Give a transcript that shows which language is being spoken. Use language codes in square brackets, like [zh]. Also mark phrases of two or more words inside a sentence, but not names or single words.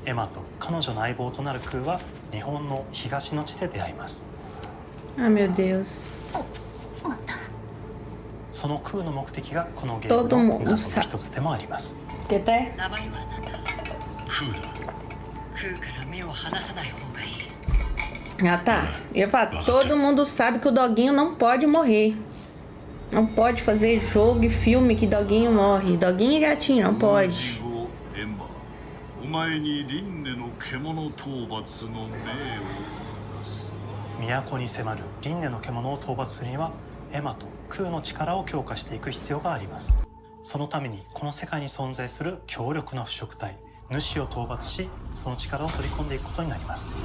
[ja] エマと彼女の相棒となるクーは日本の東の地で出会います。 [pt] Ah, meu Deus. [ja] そのクーの目的がこのゲームの謎の一つでもあります。 [pt] Que tá? [ja] 名前は何だ？クーだ。クーから目を離さない方がいい。 [pt] Ah, tá. Eu ia falar, todo mundo sabe que o doguinho não pode morrer. Não pode fazer jogo e filme que doguinho morre. Doguinho e gatinho, não pode. [ja] お前に輪廻の獣討伐の命を都に迫る輪廻の獣を討伐するにはエマとクーの力を強化していく必要があります。そのためにこの世界に存在する強力な腐食体主を討伐し、その力を取り込んでいくことになります。